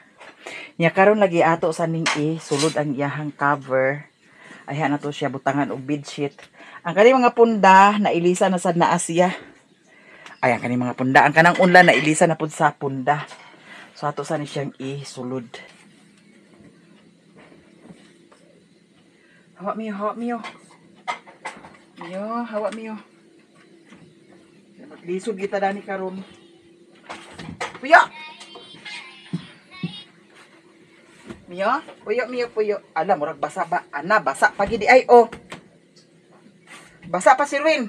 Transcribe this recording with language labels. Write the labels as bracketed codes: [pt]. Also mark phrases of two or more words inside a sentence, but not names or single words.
[ceb] Nya karon lagi ato sa ning sulod ang iyahang cover. Ayha na to siya butangan og bedsheet. Ang kani mga punda na ilisa na sad na Asya. Ay ang kani mga punda, ang kanang unla na ilisa na pud sa punda. So ato sa ni siyang sulod. Hawa Mio. Mio, hawa Mio. Maglisod kita dani karon. Puyo! Puyo. Ala, murag basa ba? Ana, basa pa gidi ay, oh. Basa pa si Ruin.